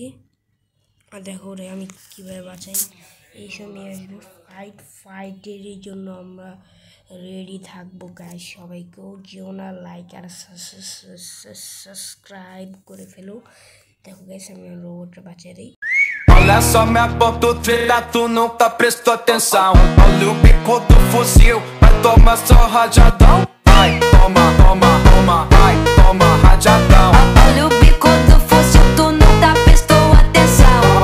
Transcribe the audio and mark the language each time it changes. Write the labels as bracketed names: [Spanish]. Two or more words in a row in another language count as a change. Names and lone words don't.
[Bangla] আর দেখো ওরে আমি কীভাবে বাঁচাই, এই সময় আসবো ফাইটের জন্য আমরা রেডি থাকবো গাইস। সবাইকেও যেও না, লাইক আর সাবস্ক্রাইব করে ফেলো। দেখো গাইস আমি রোবটটা বাঁচিয়ে দিই। [Portuguese] Olha só minha ponta treta, tu nunca prestou atenção. Olha o bico do fuzil, vai tomar só rajadão. Vai, toma, toma, toma, vai, toma rajadão. Olha o bico do fuzil, tu nunca prestou atenção.